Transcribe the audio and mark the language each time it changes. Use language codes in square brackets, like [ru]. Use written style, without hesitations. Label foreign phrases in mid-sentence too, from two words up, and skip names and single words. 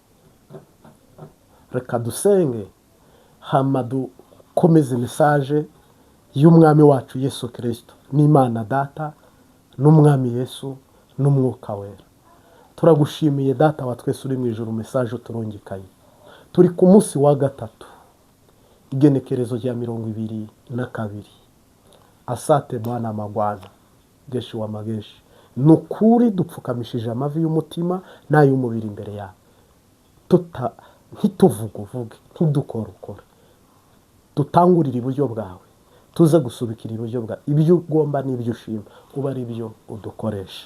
[rn] Reka dusenge hama dukomeze message y'umwami wacu Yesu Kristo n'Imana Data n'umwami Yesu n'umwuka wera. Turagushimiye Data wa twese uri mu ijuru, message uturungikaye. Turi ku munsi wa gatatu igenekerezo rya 22. [sw] Asante Bwana magwana Jeshi wa mageshi, [rn] nukuri dupfukamishije amavi y'umutima n'ay'umubiri imbere yawe. Ntituvuguvuge, ntidukore, tutangurira iburyo bwawe, tuze gusubikira iburyo bwawe. Ibyo ugomba n'ibyo ushima uba ari byo udukoresha.